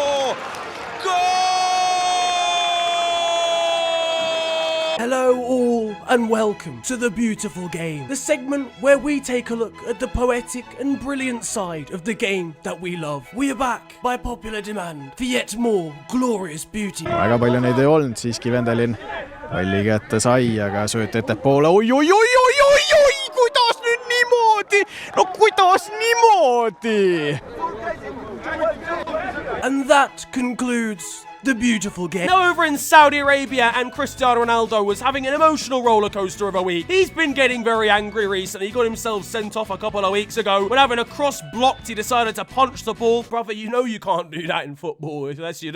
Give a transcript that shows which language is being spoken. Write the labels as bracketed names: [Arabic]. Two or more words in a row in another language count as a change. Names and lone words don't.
[English] Hello all and welcome to The Beautiful Game, the segment where we take a look at the poetic and brilliant side of the game that we love. We are back by popular demand for yet more glorious beauty. [Estonian] Väga palju neid ei olnud siiski, Vendelin palli kätte sai, aga sööt ettepoole. Oi, kuidas nüüd niimoodi? No kuidas niimoodi? [English] And that concludes The Beautiful Game. Now over in Saudi Arabia, and Cristiano Ronaldo was having an emotional roller coaster of a week. He's been getting very angry recently. He got himself sent off a couple of weeks ago. When having a cross blocked, he decided to punch the ball. Brother, you know you can't do that in football unless you do.